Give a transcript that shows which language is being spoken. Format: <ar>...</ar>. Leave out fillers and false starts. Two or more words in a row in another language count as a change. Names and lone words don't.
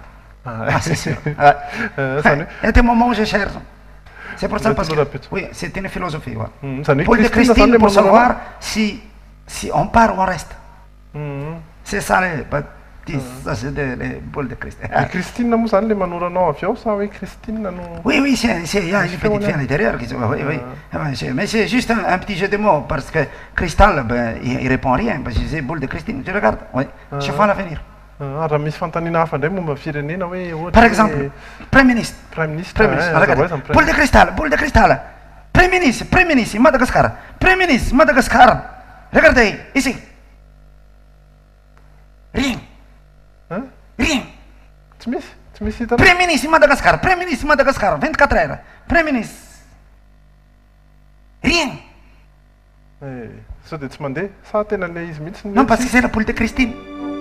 <fr>Ah, c'est sûr. Il y a des moments où je cherche. C'est pour ça parce que oui, c'est une philosophie. Ouais. Boule de cristal pour savoir si on part ou on reste. C'est ça ça c'est des boules de cristal.</fr> <mg>Christine moa zany le manoranao avy ao sa hoe Christine no.</mg> <fr>Oui, oui, il y a une petite fille à l'intérieur qui oui, oui. Mais c'est juste un petit jeu de mots parce que cristal, il répond rien. Parce que c'est boule de Christine. Tu regardes, oui. Je vois l'avenir.</fr> <mg>Raha misy fantaniana hafa ndray momba firenena hoe</mg> <fr>par exemple, Prime Ministre. Regarde. Boule de cristal. Prime Ministre, Madagascar. Prime Ministre, Madagascar. Regardez, ici. Rien. Rien.</fr> <mg>Tsy misy hitanao.</mg> <fr>Prime Ministre Madagascar, 24 heures. Prime Ministre. Rien.</fr> <mg>Sao dia tsy mandeha sa tena le izy mihitsy.</mg> <fr>Non, parce que c'est la boule de Christine.</fr>